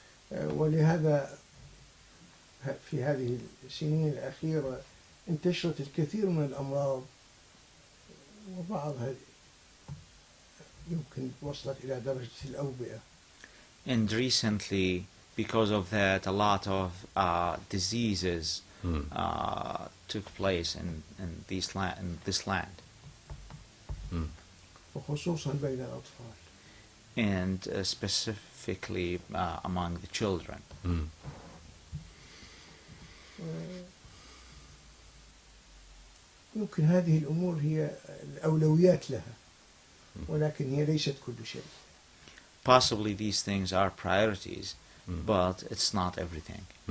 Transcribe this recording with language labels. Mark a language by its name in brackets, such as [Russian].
[Arabic] ولهذا في هذه السنين الأخيرة انتشرت الكثير من الأمراض، وبعضها يمكن وصلت إلى درجة الأوبئة. [English] And recently, because of that, a lot of diseases took place in this land. [Arabic] وخصوصا بين الأطفال. [English] And specifically among the children. [Arabic] يمكن هذه الأمور هي الأولويات لها، ولكن هي ليست كل شيء. [English] Possibly these things are priorities, but it's not everything.